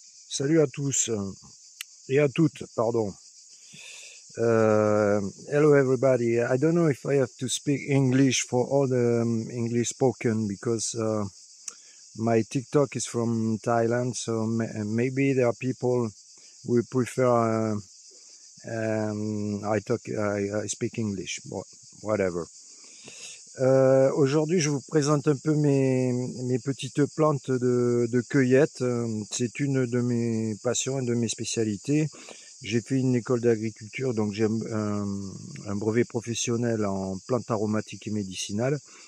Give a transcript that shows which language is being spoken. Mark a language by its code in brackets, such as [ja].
[fr] Salut à tous et à toutes, pardon. [en] Hello everybody. I don't know if I have to speak English for all the English spoken because my TikTok is from Thailand, so maybe there are people who prefer I speak English, whatever. [fr] Aujourd'hui, je vous présente un peu mes petites plantes de cueillette. C'est une de mes passions et de mes spécialités. J'ai fait une école d'agriculture, donc j'ai un brevet professionnel en plantes aromatiques et médicinales.